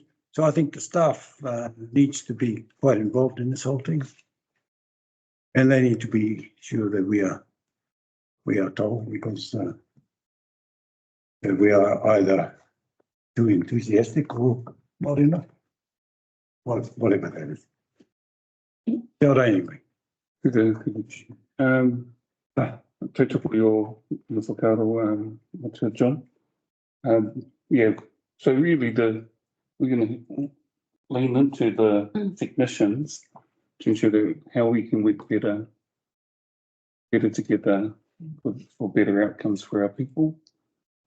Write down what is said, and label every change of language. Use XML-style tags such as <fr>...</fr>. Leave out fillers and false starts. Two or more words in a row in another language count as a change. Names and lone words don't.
<en>So I think the staff needs to be quite involved in this whole thing, and they need to be sure that we are told, because that we are either too enthusiastic or not enough, whatever that is. But anyway.</en> <mi>Te tupu o whakaro,</mi> <en>John. Yeah, so really we're going to lean into the technicians to ensure that how we can work better together for better outcomes for our people.</en>